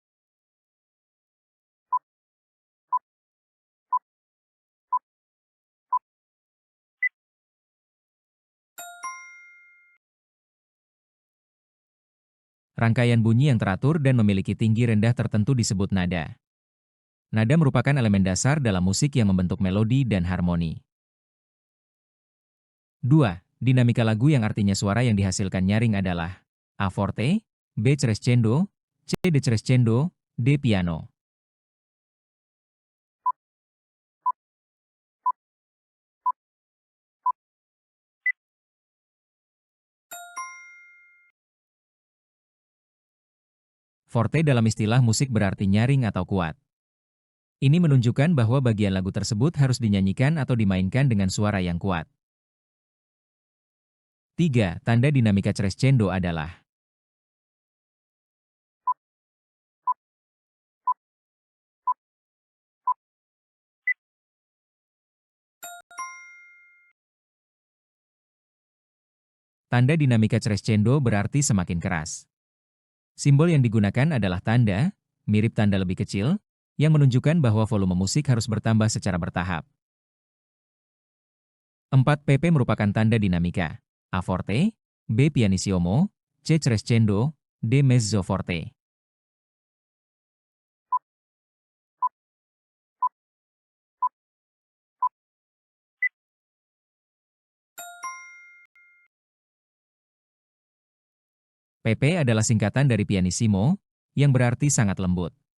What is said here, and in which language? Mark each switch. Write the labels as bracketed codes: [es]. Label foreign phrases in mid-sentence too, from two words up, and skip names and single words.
[id] Rangkaian bunyi yang teratur dan memiliki tinggi rendah tertentu disebut nada. Nada merupakan elemen dasar dalam musik yang membentuk melodi dan harmoni. 2. Dinamika lagu yang artinya suara yang dihasilkan nyaring adalah A. Forte, B. Crescendo, C. Decrescendo, D. Piano. Forte dalam istilah musik berarti nyaring atau kuat. Ini menunjukkan bahwa bagian lagu tersebut harus dinyanyikan atau dimainkan dengan suara yang kuat. 3. Tanda dinamika crescendo adalah tanda dinamika crescendo berarti semakin keras. Simbol yang digunakan adalah tanda, mirip tanda lebih kecil, yang menunjukkan bahwa volume musik harus bertambah secara bertahap. 4. PP merupakan tanda dinamika. A. Forte, B. Pianissimo, C. Crescendo, D. [it] Mezzo forte. [id] PP adalah singkatan dari pianissimo, yang berarti sangat lembut.